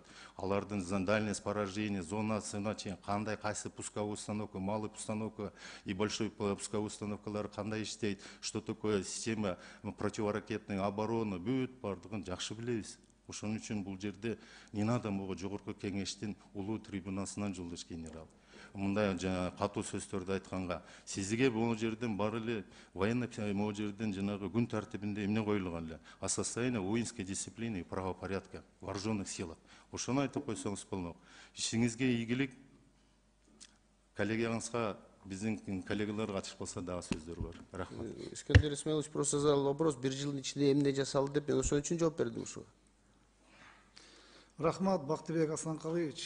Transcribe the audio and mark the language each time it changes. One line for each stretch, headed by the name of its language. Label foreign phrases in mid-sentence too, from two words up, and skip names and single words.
Russian: Алардын дальность поражения,
Kyrgyz: зонасына чейин кандай, кайсы
Russian: пусковой установка, малый установка и большой пусковой
Kyrgyz: установкалар кандай иштейт,
Russian: что такое система противоракетной обороны,
Kyrgyz: бүт бардыгын жакшы билебиз. Ошон үчүн бул жерде
Russian: не надо
Kyrgyz: мого жогорку кеңештин улуу трибунасынан жолдош генерал. Мындай катуу сөздөрдү айтканга, сизге бул жерден бар эле военный могу жерден жанагы күн тартибинде эмне коюлган эле?
Russian: О состоянии воинской дисциплины и правопорядка в вооруженных силах.
Kyrgyz: Ошону айтып койсоңуз болмок. Ишиңизге ийгилик. Коллегияңызга, биздин коллегалар катышып калса дагы сөздөр бар. Рахмат.
Russian: Искандер Исмаилович просто задал вопрос,
Kyrgyz: бир жылдын ичинде эмне жасалды деп, мен ошон үчүн жооп бердим ушуга. Рахмат, Бактыбек Асланкалыевич.